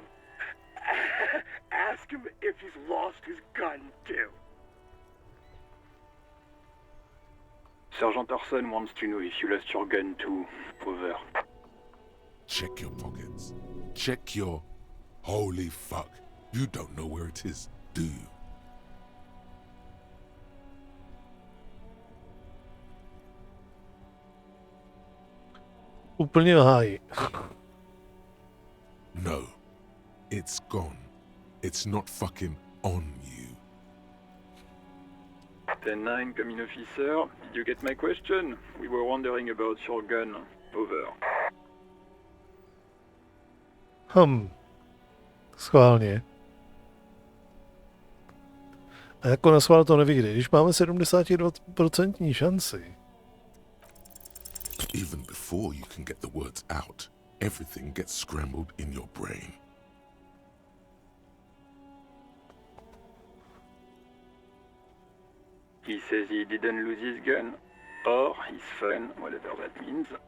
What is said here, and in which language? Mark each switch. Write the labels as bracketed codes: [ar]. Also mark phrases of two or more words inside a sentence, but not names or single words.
[en] Ask him if he's lost his gun, too. Sergeant Orson wants to know if you lost your gun too. Over. Check your pockets. Check your... Holy fuck. You don't know where it is, do you? [cs] Úplně v háji. [en] No. It's gone. It's not fucking on you. 10-9, come in, officer. Did you get my question? We were wondering about your gun. Over. [cs] Schválně. A jako na schvál to nevyjde. Když máme 72% šanci. [en] Even before you can get the words out, everything gets scrambled in your brain. He says he didn't lose his gun. Or his phone, whatever that means.